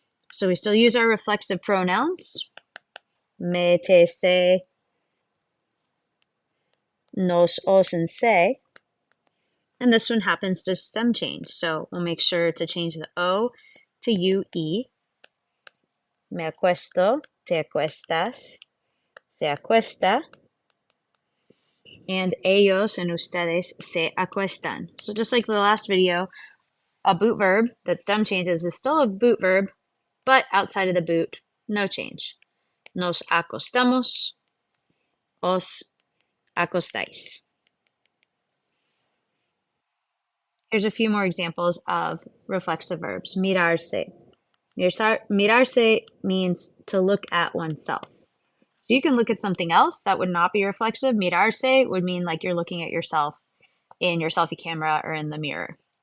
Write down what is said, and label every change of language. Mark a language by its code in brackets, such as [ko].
[en] So we still use our reflexive pronouns. Me, te, se, nos, os, and se. And this one happens to stem change. So we'll make sure to change the O to UE. [es] Me acuesto, te acuestas, se acuesta. And ellos and ustedes se acuestan. [en] So just like the last video, a boot verb that stem changes is still a boot verb, but outside of the boot, no change. [es] Nos acostamos, os acostáis. [en] Here's a few more examples of reflexive verbs. Mirarse. Mirarse means to look at oneself. So you can look at something else that would not be reflexive. Mirarse would mean like you're looking at yourself in your selfie camera or in the mirror.